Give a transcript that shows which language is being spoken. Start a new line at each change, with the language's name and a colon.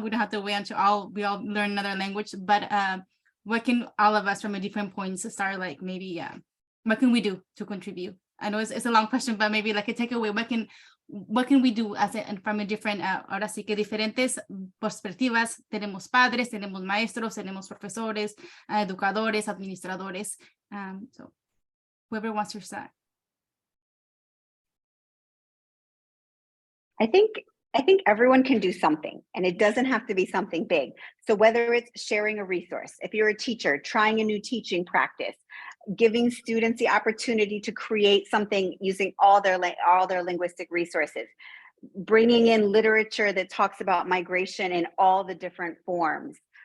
English: We don't have to wait until we all learn another language, but what can all of us from a different points start, like maybe what can we do to contribute? I know it's a long question, but maybe like a takeaway, what can we do from a different, ahora sí que diferentes perspectivas?
Spanish: Tenemos padres, tenemos maestros, tenemos profesores, educadores, administradores.
English: So whoever wants to start. I think everyone can do something, and it doesn't have to be something big. So whether it's sharing a resource, if you're a teacher, trying a new teaching practice, giving students the opportunity to create something using all their linguistic resources, bringing in literature that talks about migration in all the different forms.